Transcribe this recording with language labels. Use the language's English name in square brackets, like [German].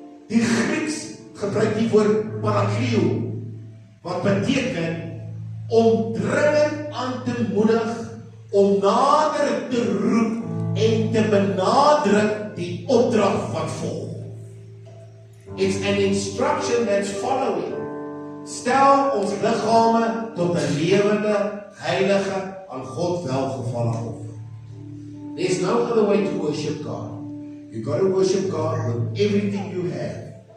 [Afrikaans] Die Grieks gebruik die woord parakleo, wat beteken om dringend aan te moedig, om nader te roep en te benadruk die opdrag wat volg. [English] It's an instruction that's following. [Afrikaans] Stel ons liggame tot 'n lewende, heilige, aan God welgevalle offer. [English] There's no other way to worship God. You got to worship God with everything you have.